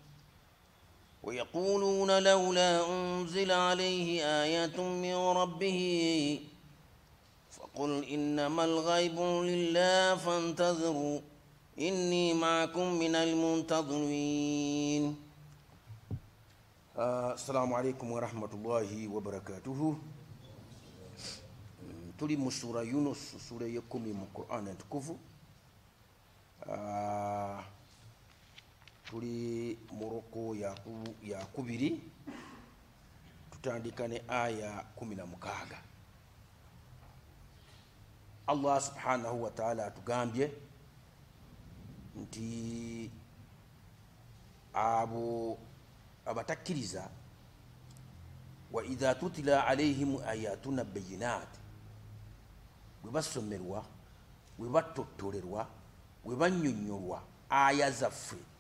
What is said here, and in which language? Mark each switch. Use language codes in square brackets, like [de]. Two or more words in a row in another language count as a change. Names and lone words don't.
[ar] ويقولون لولا أنزل عليه آية من ربه فقل إنما الغيب لله فانتظروا إني معكم من المنتظرين. السلام عليكم ورحمة الله وبركاته. [lg] tuli mu sura Yunus sura ya 10 mu Qur'an ntukuvu tuli mu ruku ya kubiri tutandika ne aya 16. Allah [ar] سبحانه وتعالى [lg] atugambye nti abo abatakkiriza [ar] وإذا تتلى عليهم آياتنا بينات [lg] webasomerwa webatottolerwa webanyonyolwa aya zaffe